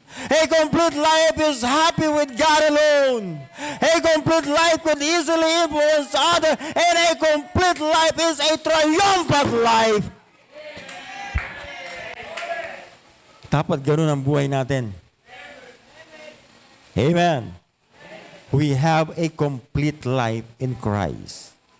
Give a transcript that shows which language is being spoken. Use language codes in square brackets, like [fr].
[en] A complete life is happy with God alone. A complete life could easily influence others. And a complete life is a triumphant life. [tl] Dapat ganun ang buhay natin. Amen. [en] We have a complete life in Christ.